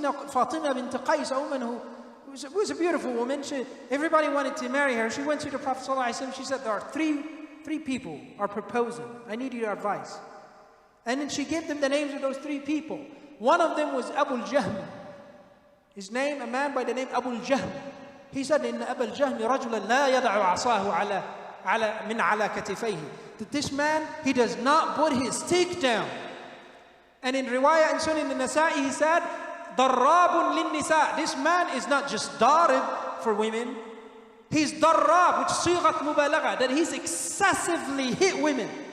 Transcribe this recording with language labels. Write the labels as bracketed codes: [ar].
[en] You know, Fatima bint Qais, a woman who was a beautiful woman. Everybody wanted to marry her. She went to the Prophet ﷺ. She said, there are three people are proposing. I need your advice. And then she gave them the names of those three people. One of them was Abu al-Jahm. His name, a man by the name Abu al-Jahm. He said, [ar] إن أبا الجهم رجلا لا يضع عصاه على كتفيه. [en] That this man, he does not put his stick down. And in riwayah and Sunan al-Nasa'i, he said, [ar] ضراب للنساء. [en] This man is not just darib for women. He's darab, which is [ar] صيغة مبالغة, [en] that he's excessively hit women.